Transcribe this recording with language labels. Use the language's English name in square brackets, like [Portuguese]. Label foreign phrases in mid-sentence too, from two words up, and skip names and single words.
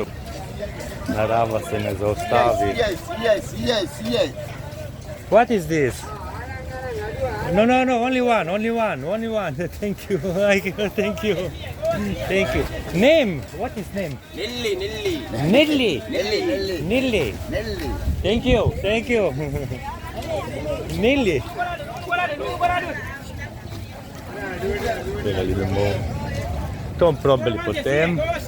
[Slovenian] Narava se ne zaustavi. [English] Yes. What is this? No, only one. Thank you. Thank you. Name? What is name? Nilli. Thank you. [Slovenian] Nilli. Tega idemo. To probali potem.